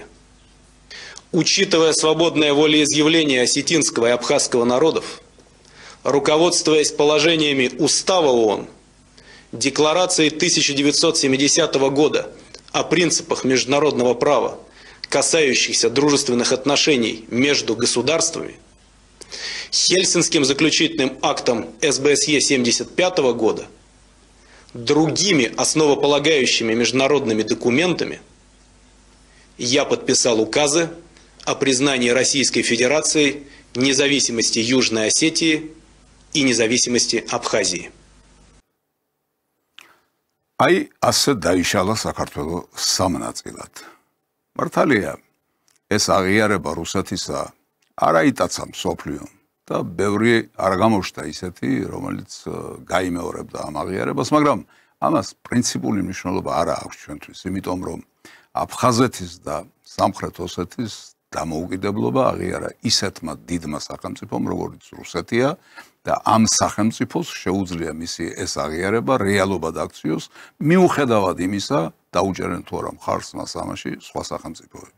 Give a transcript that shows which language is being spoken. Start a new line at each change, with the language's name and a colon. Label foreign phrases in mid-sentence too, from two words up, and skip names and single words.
Russian: Учитывая свободное волеизъявление осетинского и абхазского народов, руководствуясь положениями Устава ООН, Декларацией 1970 года о принципах международного права, касающихся дружественных отношений между государствами, Хельсинским заключительным актом СБСЕ 1975 года, другими основополагающими международными документами, я подписал указы о признании Российской Федерации независимости Южной Осетии и независимости Абхазии.
Georgian: Აი, ასე დაიშალა საქართველო სამნაწილად. მართალია, ეს აღიარება რუსეთისა არ აიტაცა მსოფლიომ და ბევრი არ გამოჩნდა ისეთი, რომელიც გაიმეორებდა ამ აღიარებას, მაგრამ ამას პრინციპული მნიშვნელობა არ აქვს ჩვენთვის, იმიტომ რომ აფხაზეთის და სამხრეთ ოსეთის დამოუკიდებლობა აღიარა ისეთმა დიდმა სახელმწიფომ, როგორც რუსეთია და ამ სახელმწიფოს შეუძლია მისი ეს აღიარება რეალობად აქციოს, მიუხედავად იმისა, დაუჭერენ თუ არა მხარს მას ამაში სხვა სახელმწიფოები.